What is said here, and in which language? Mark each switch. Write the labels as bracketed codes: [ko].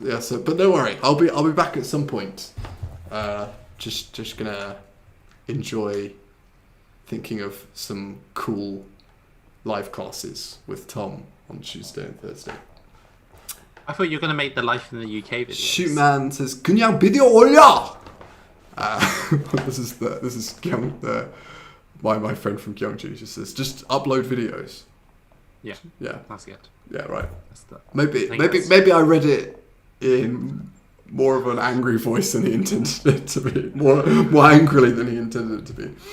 [en] So, but don't worry, I'll be back at some point. Just gonna enjoy thinking of some cool live classes with Tom on Tuesday and Thursday. I thought you were going to make the Life in the UK videos. Shootman says [ko] 그냥 비디오 올려. [en] This is my friend from Gyeongju just says just upload videos. Yeah. That's good. Yeah, right. Maybe Maybe I read it in more of an angry voice than he intended it to be. More angrily than he intended it to be.